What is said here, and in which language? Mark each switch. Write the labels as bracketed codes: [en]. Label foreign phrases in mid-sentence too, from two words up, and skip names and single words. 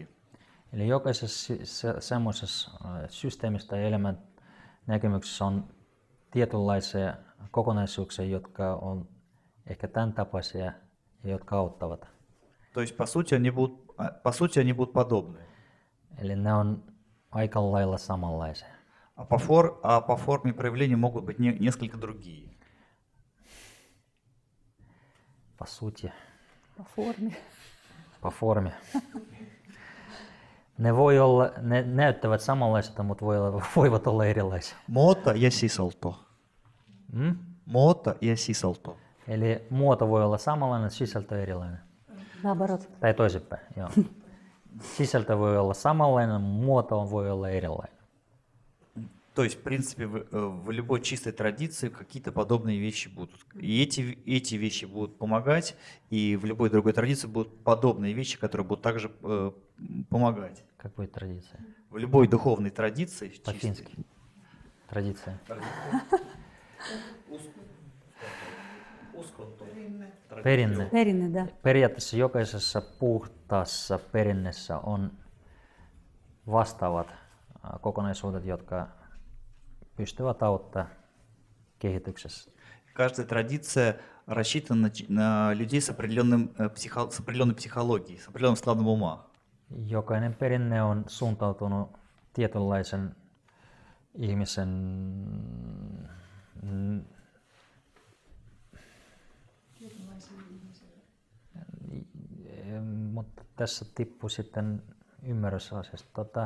[fi] Eli jokaisessa semmoisessa systeemissä tai elämän näkemyksessä on tietynlaisia kokonaisuuksia, jotka on ehkä tämän tapaisia ja jotka auttavat. [ru] То есть, по сути, они будут подобны. [fi] Eli ne on aika lailla samanlaisia. [ru] А по форме проявления могут быть несколько другие. По сути, По форме. по formi. [fi] Ne näyttävät samanlaisilta, mutta voivat olla erilaisia. Muoto ja sisältö. Muoto ja sisältö. Eli muoto voi olla samanlainen, sisältö erilainen. [ru] Наоборот. [fi] Tai toisinpäin, joo. Sisältö voi olla samanlainen, muoto voi olla erilainen. [ru] То есть, в принципе, в любой чистой традиции какие-то подобные вещи будут. И эти вещи будут помогать, и в любой другой традиции будут подобные вещи, которые будут также помогать. Как будет традиция? В любой духовной традиции. По-фински. Традиция. [fi] Perinne. Perinne, да. Periaatteessa jokaisessa puhtaassa perinnessä on vastaavat kokonaisuudet, jotka pystyvät auttamaan kehityksessä. [ru] Каждая традиция рассчитана на людей с определенной психологией, с определенным складом ума. [fi] Jokainen perinne on suuntautunut tietynlaisen ihmisen mutta tässä tippui sitten ymmärrys asiasta.